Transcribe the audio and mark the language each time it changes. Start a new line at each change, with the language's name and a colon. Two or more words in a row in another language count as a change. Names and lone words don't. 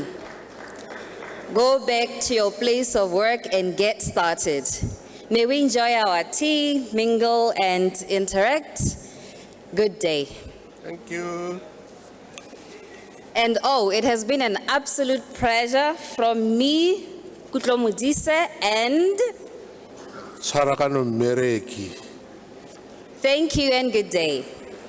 English: Go back to your place of work and get started. May we enjoy our tea, mingle, and interact. Good day. Thank you. And oh, it has been an absolute pleasure from me, Kutlo Modise, and
Tswana: Tshwara ka no mmereki.
English: thank you and good day.